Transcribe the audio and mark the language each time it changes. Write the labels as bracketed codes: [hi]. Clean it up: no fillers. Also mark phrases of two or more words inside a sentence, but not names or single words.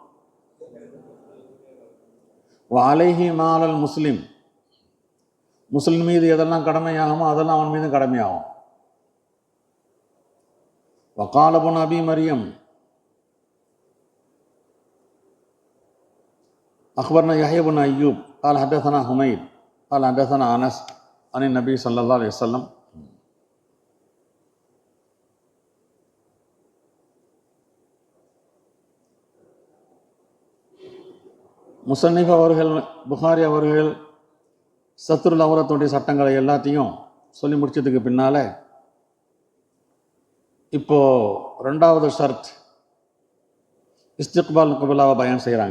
[ar] عليه ما على المسلم, முஸ்லிம் மீது எதெல்லாம் கடமையாகுமோ அதெல்லாம் அவன் மீது கடமையாகும். وقال ابن أبي مريم أخبرنا يحيى بن أيوب قال حدثنا حميد قال حدثنا انس عن النبي صلى الله عليه وسلم. [ta] முசன்னிஃப் அவர்கள், புகாரி அவர்கள் [ar] ستر العورة [ta] சட்டங்களை எல்லாத்தையும் சொல்லி முடிச்சதுக்கு பின்னால இப்போ ரெண்டாவது [ar] شرط استقبال القبلة [ta] பயன் செய்கிறாங்க.